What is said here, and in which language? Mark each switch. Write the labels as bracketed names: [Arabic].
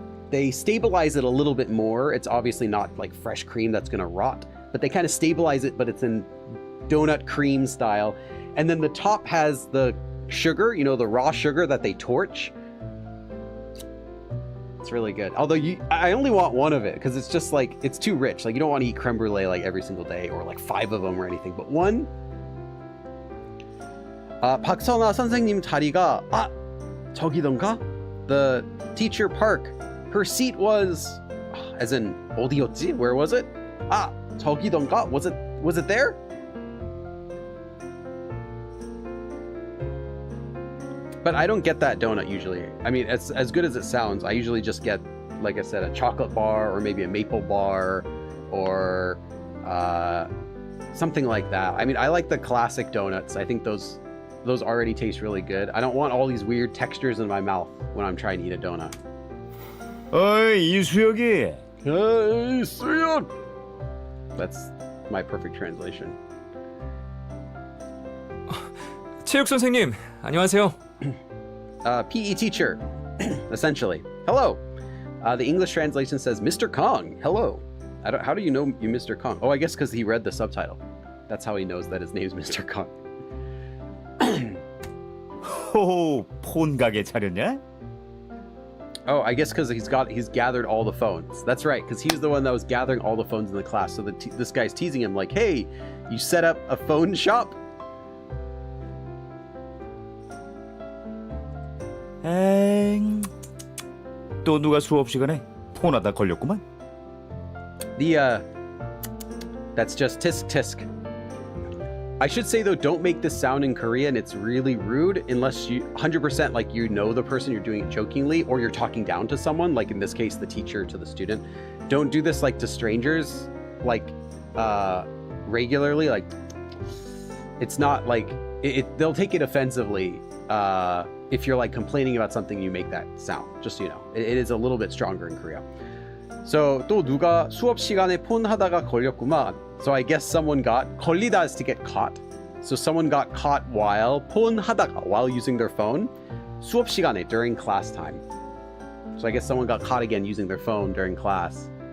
[English] They stabilize it a little bit more. It's obviously not like fresh cream that's gonna rot, but they kind of stabilize it, but it's in donut cream style. And then the top has the sugar, the raw sugar that they torch. It's really good. Although I only want one of it because it's just like, it's too rich. Like you don't want to eat creme brulee like every single day or like 5 of them or anything, but one. [Korean] 박선아 선생님 자리가 저기던가? [English] The teacher park. Her seat was, as in [Korean] 어디였지? [English] Where was it? [Korean] 저기던가? [English] Was it there? But I don't get that donut usually. I mean, it's as good as it sounds. I usually just get, like I said, a chocolate bar or maybe a maple bar or something like that. I mean, I like the classic donuts. I think those already taste really good. I don't want all these weird textures in my mouth when I'm trying to eat a donut. [Korean] 어이 이수혁이. [English] Hey, 수혁! That's my perfect translation. [Korean] 체육 선생님, 안녕하세요. [English] PE teacher, essentially. Hello. The English translation says Mr. Kong. Hello. How do you know you Mr. Kong? Oh, I guess because he read the subtitle. That's how he knows that his name's Mr. Kong. [Korean] 호호 폰 가게 차렸냐? [English] Oh, I guess because he's gathered all the phones. That's right, because he's the one that was gathering all the phones in the class. So this guy's teasing him like, hey, you set up a phone shop? 엥. [Korean] 또 누가 수업 시간에 폰하다 걸렸구만. [English] That's just tisk tisk. I should say though, don't make this sound in Korean. It's really rude unless you 100% like you know the person, you're doing it jokingly, or you're talking down to someone, like in this case, the teacher to the student. Don't do this like to strangers, like regularly. Like it's not like they'll take it offensively if you're like complaining about something, you make that sound. Just so you know, it is a little bit stronger in Korea. So [Korean] 또 누가 수업 시간에 폰 하다가 걸렸구만. [English] So I guess someone [Korean] 걸리다 [English] is to get caught. So someone got caught while [Korean] 폰 하다가, [English] while using their phone. [Korean] 수업 시간에, [English] during class time. So I guess someone got caught again using their phone during class.